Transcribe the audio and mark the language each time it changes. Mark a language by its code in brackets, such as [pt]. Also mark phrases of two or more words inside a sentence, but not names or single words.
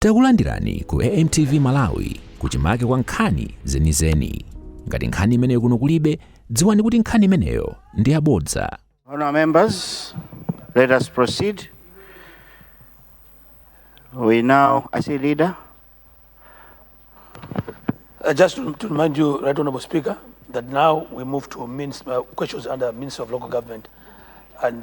[ny] Takulandirani ku AMTV Malawi kuchimake kwa nkhani zenizeni. Ngati nkhani imeneyo kuno kulibe, dziwani kuti nkhani imeneyo ndi yabodza. [en] Honourable members, let us proceed. We now, I see leader. Just to remind you, Right Honourable Speaker, that now we move to questions under Minister of Local Government and